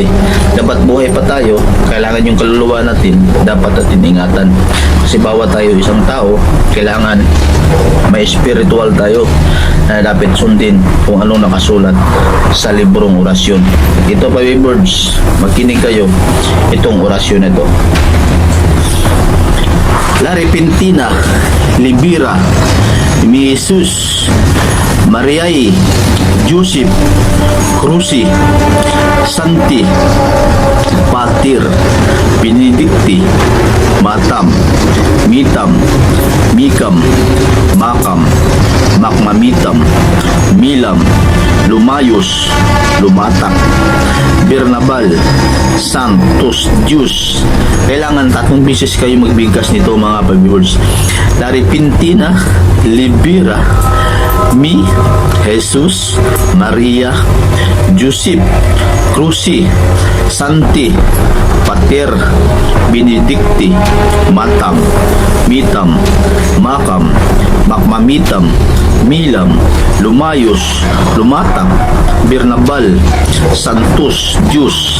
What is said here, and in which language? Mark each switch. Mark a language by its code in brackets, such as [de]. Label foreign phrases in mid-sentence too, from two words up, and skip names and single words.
[tl] Dapat buhay pa tayo, kailangan yung kaluluwa natin dapat natin ingatan. Kasi bawat tayo isang tao, kailangan may spiritual tayo na dapat sundin kung anong nakasulat sa librong orasyon. Ito, Papi Birds, makinig kayo itong orasyon na ito. [la] La repentina libera mi Jesus Mariae Joseph Cruci Santi Pater Benedicti Matam Mitam Mikam Makam Makmamitam Milam Lumayos Lumatak Bernabal Santos Diyos. [tl] Kailangan 3 beses kayo magbigkas nito, mga Papi Birds. [la] La repentina libera mi Jesus Maria Joseph Cruci Santi Pater Benedicti Matam Mitam Makam Makmamitam Milam Lumayos Lumatak Bernabal Santos Diyos.